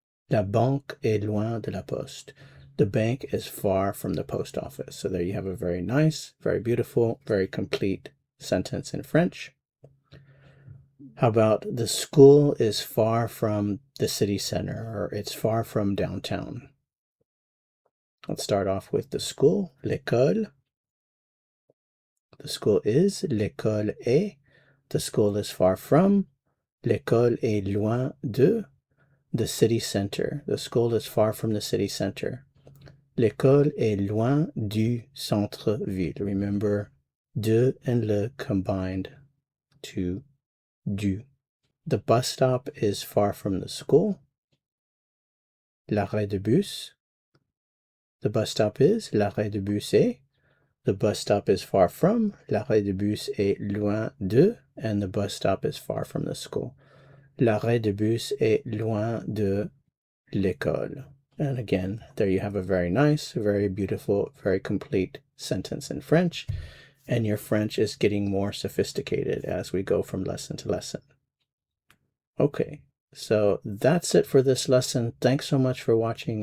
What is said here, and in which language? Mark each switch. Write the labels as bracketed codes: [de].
[fr] La banque est loin de la poste. [en] The bank is far from the post office. So there you have a very nice, very beautiful, very complete sentence in French. How about the school is far from the city center, or it's far from downtown? Let's start off with the school, l'école. The school is, [fr] l'école est. [en] The school is far from, [fr] l'école est loin de. [en] The city center. The school is far from the city center. [fr] L'école est loin du centre-ville. [en] Remember, de and le combined to du. The bus stop is far from the school. [fr] L'arrêt de bus. [en] The bus stop is, [fr] l'arrêt de bus est. [en] The bus stop is far from, [fr] l'arrêt de bus est loin de, [en] and the bus stop is far from the school. [fr] L'arrêt de bus est loin de l'école. [en] And again, there you have a very nice, very beautiful, very complete sentence in French. And your French is getting more sophisticated as we go from lesson to lesson. Okay, so that's it for this lesson. Thanks so much for watching.